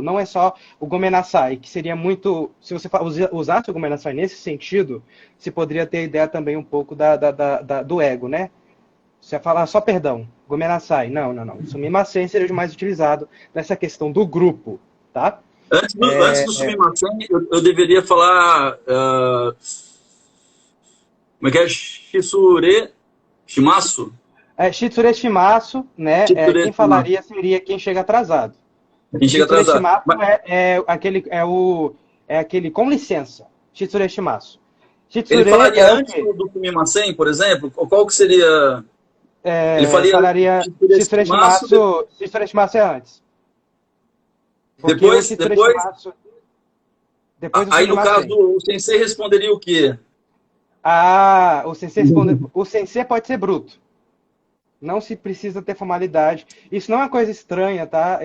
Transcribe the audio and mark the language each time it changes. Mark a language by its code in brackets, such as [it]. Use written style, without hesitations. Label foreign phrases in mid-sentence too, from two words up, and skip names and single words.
[pt] Não é só o gomenasai, que seria muito... Se você usasse o gomenasai nesse sentido, você poderia ter a ideia também um pouco do ego, né? Você ia falar só perdão, gomenasai. Não. O sumimasen seria o mais utilizado nessa questão do grupo, tá? Antes do sumimasen, eu deveria falar... Como é que é? [ja] 失礼します? 失礼します, [pt] né? Quem falaria seria quem chega atrasado. Quem chega atrasado. [ja] 失礼します [pt] é aquele com licença. [ja] 失礼します. [pt] Ele falaria antes do sumimasen, por exemplo? Qual que seria... Ele falaria [ja] 失礼します. 失礼します [pt] é antes. Depois aí, no caso, o sensei responderia o quê? O sensei responde. O sensei pode ser bruto. Não se precisa ter formalidade. Isso não é uma coisa estranha, tá?